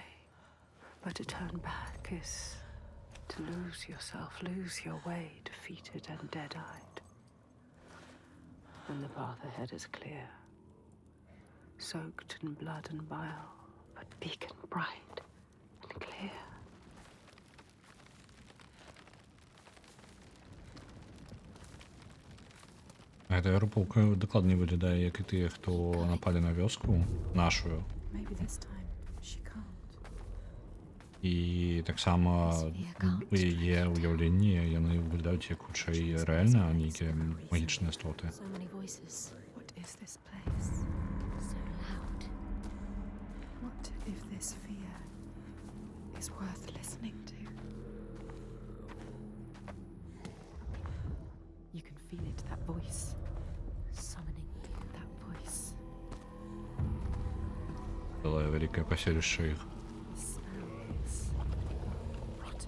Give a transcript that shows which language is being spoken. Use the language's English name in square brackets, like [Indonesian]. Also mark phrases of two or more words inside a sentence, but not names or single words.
[English] But to turn back is to lose yourself, lose your way, defeated and dead-eyed. And the path ahead is clear, soaked in blood and bile, but beacon bright and clear. [Belarusian] Гэта групоўка дакладней выглядае, як і тыя, хто напалі на вёску нашую. [English] Maybe this time she can't. [Belarusian] І таксама у яе ўяўленні яны выглядаюць як хутчэй рэальна, а нейкія магічныя істоты. [English] So many voices. What is this place? So loud. What if this fear is worth listening to? You can feel it, that voice. Summoning you. That voice. [Belarusian] Было вялікае паселішча іх. [English] The smell is rotten.